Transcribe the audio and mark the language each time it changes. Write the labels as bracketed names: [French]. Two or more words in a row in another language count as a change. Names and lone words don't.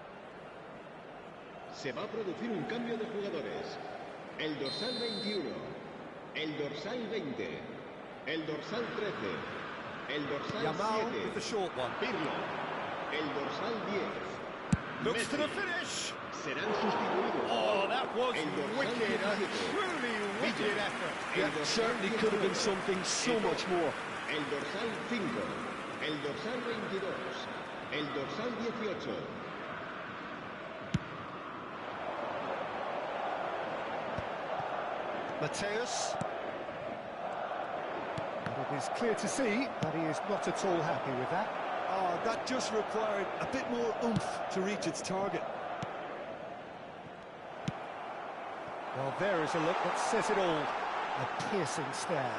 [Spanish] Se va a producir un cambio de jugadores. El dorsal 21, el dorsal 20, el dorsal 13, el dorsal Yamal 7, [English] with the short one. [Spanish] Pirlo, el dorsal 10. [English] Looks to Messi. the finish. [Spanish] Serán sustituidos. [English] Oh, that was [Spanish] El dorsal [English] wicked. A [Spanish] 17. [English] truly wicked effort. [Spanish] El [English] Yeah, [Spanish] dorsal [English] certainly could have been [Spanish] 19. [English] something so much more. [Spanish] El dorsal 5, el dorsal 22, el dorsal 18. Mateus. [English] It is clear to see that he is not at all happy with that. Oh, that just required a bit more oomph to reach its target. Well, there is a look that says it all. A piercing stare.